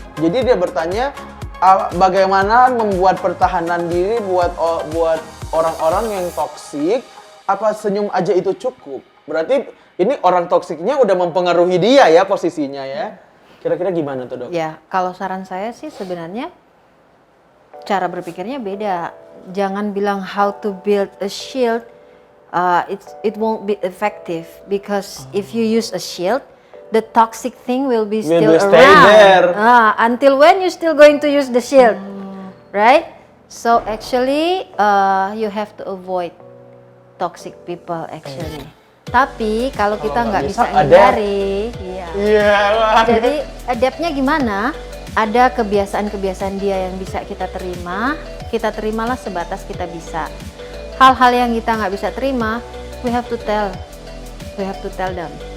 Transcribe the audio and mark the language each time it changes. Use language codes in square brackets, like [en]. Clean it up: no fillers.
[id] Jadi dia bertanya, bagaimana membuat pertahanan diri buat orang-orang yang toksik? Apa senyum aja itu cukup? Berarti ini orang toksiknya udah mempengaruhi dia ya posisinya ya. Kira-kira gimana tuh, Dok? Ya, kalau saran saya sih sebenarnya cara berpikirnya beda. Jangan bilang [en] how to build a shield, it won't be effective because if you use a shield, the toxic thing will be still around. Until when you still going to use the shield, right? So actually, you have to avoid toxic people actually. [id] Tapi kalau kita nggak bisa hindari, jadi adaptnya gimana? Ada kebiasaan-kebiasaan dia yang bisa kita terima, kita terimalah sebatas kita bisa. Hal-hal yang kita nggak bisa terima, [en] we have to tell them.